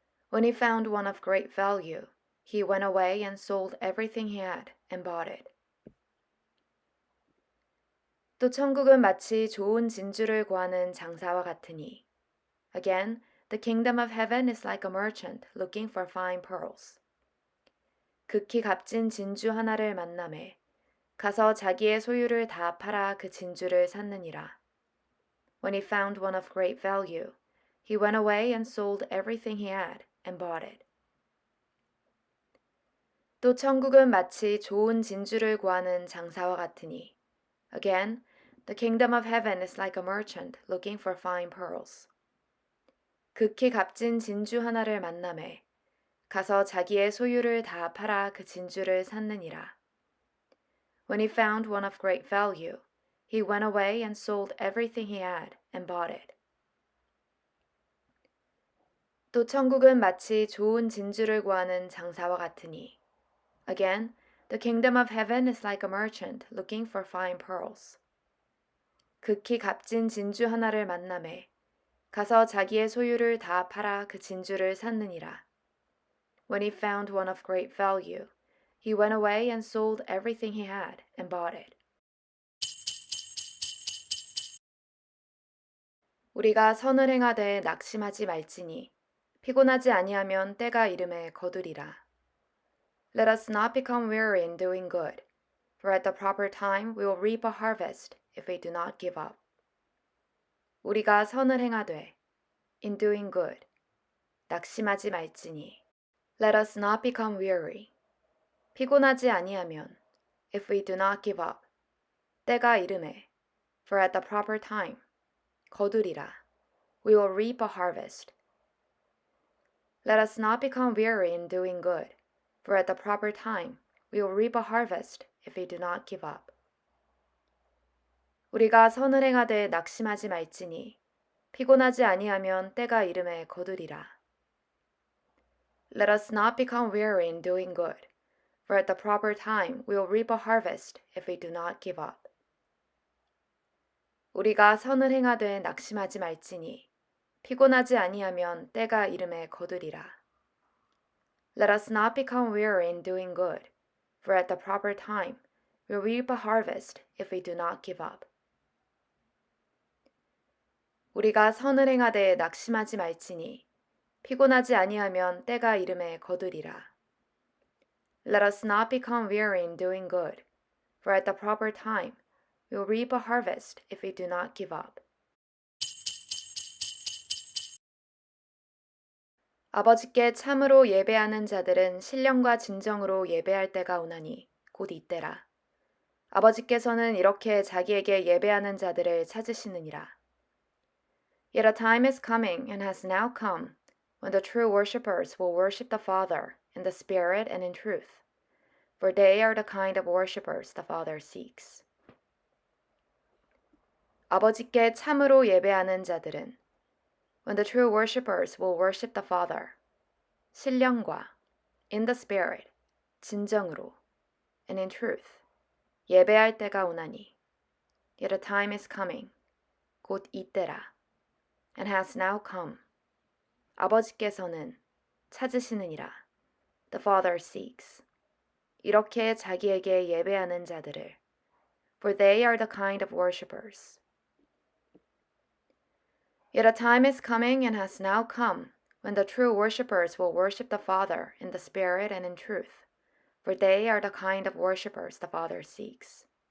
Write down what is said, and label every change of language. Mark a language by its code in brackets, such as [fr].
[en] When he found one of great value, he went away and sold everything he had and bought it. [ko] 또 천국은 마치 좋은 진주를 구하는 장사와 같으니 [en] Again, the kingdom of heaven is like a merchant looking for fine pearls. [ko] 극히 값진 진주 하나를 만남에 가서 자기의 소유를 다 팔아 그 진주를 샀느니라. [en] When he found one of great value, he went away and sold everything he had and bought it. [ko] 또 천국은 마치 좋은 진주를 구하는 장사와 같으니 [en] Again, the kingdom of heaven is like a merchant looking for fine pearls. [ko] 극히 값진 진주 하나를 만남에 가서 자기의 소유를 다 팔아 그 진주를 샀느니라. [en] When he found one of great value, he went away and sold everything he had and bought it. [ko] 또 천국은 마치 좋은 진주를 구하는 장사와 같으니 [en] Again, the kingdom of heaven is like a merchant looking for fine pearls. [ko] 극히 값진 진주 하나를 만남에 가서 자기의 소유를 다 팔아 그 진주를 샀느니라. [en] When he found one of great value, he went away and sold everything he had and bought it. [ko] 우리가 선을 행하되 낙심하지 말지니 피곤하지 아니하면 때가 이름에 거두리라. [en] Let us not become weary in doing good, for at the proper time we will reap a harvest if we do not give up. [ko] 우리가 선을 행하되 [en] in doing good [ko] 낙심하지 말지니 [en] Let us not become weary. [ko] 피곤하지 아니하면 [en] if we do not give up [ko] 때가 이름에 [en] for at the proper time [ko] 거두리라 [en] we will reap a harvest. Let us not become weary in doing good, for at the proper time we will reap a harvest if we do not give up. [ko] 우리가 선을 행하되 낙심하지 말지니 피곤하지 아니하면 때가 이름에 거두리라. [en] Let us not become weary in doing good, for at the proper time we will reap a harvest if we do not give up. [ko] 우리가 선을 행하되 낙심하지 말지니 피곤하지 아니하면 때가 이름에 거두리라. [en] Let us not become weary in doing good, for at the proper time we will reap a harvest if we do not give up. [ko] 우리가 선을 행하되 낙심하지 말지니 피곤하지 아니하면 때가 이름에 거두리라. [en] Let us not become weary in doing good, for at the proper time we will reap a harvest if we do not give up. [ko] 아버지께 참으로 예배하는 자들은 신령과 진정으로 예배할 때가 오나니 곧 이때라. 아버지께서는 이렇게 자기에게 예배하는 자들을 찾으시느니라. [en] Yet a time is coming and has now come when the true worshippers will worship the Father in the Spirit and in truth, for they are the kind of worshippers the Father seeks. [ko] 아버지께 참으로 예배하는 자들은 [en] when the true worshippers will worship the Father, [ko] 신령과 [en] in the Spirit, [ko] 진정으로 [en] and in truth, [ko] 예배할 때가 오나니 [en] yet a time is coming, [ko] 곧 이때라. [en] And has now come. [ko] 아버지께서는 찾으시느니라. [en] The Father seeks. [ko] 이렇게 자기에게 예배하는 자들을. [en] For they are the kind of worshippers. Yet a time is coming and has now come when the true worshippers will worship the Father in the Spirit and in truth. For they are the kind of worshippers the Father seeks.